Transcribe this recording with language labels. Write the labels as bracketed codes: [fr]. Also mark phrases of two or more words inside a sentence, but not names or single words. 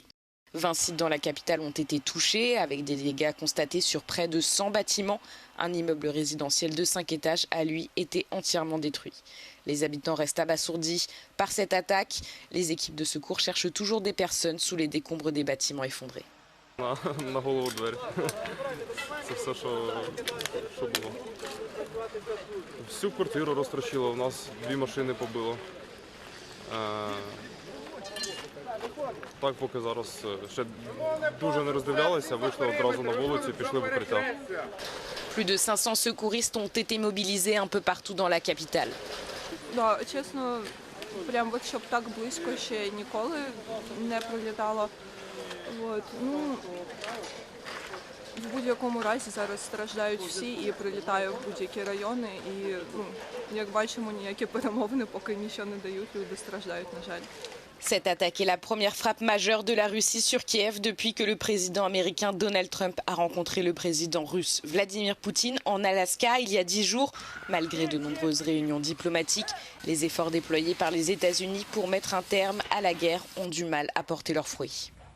[fr] 20 sites dans la capitale ont été touchés, avec des dégâts constatés sur près de 100 bâtiments. Un immeuble résidentiel de 5 étages a, lui, été entièrement détruit. Les habitants restent abasourdis par cette attaque. Les équipes de secours cherchent toujours des personnes sous les décombres des bâtiments effondrés. [uk] На голову двері. Це все, що було. Всю квартиру розтрощило, у нас 2 машини побило. Так, поки зараз ще дуже не роздивлялися, вийшли одразу на вулицю і пішли в укриття. [fr] Plus de 500 secouristes ont été mobilisés un peu partout dans la capitale. [uk] Да, чесно, прям от щоб так близько ще ніколи не прилітало. От, ну, в будь-якому разі зараз страждають всі і прилітає в будь-які райони. І, ну, як бачимо, ніякі перемовини поки нічого не дають, люди страждають, на жаль. [fr] Cette attaque est la première frappe majeure de la Russie sur Kiev depuis que le président américain Donald Trump a rencontré le président russe Vladimir Poutine en Alaska il y a 10 jours. Malgré de nombreuses réunions diplomatiques, les efforts déployés par les États-Unis pour mettre un terme à la guerre ont du mal à porter leurs fruits.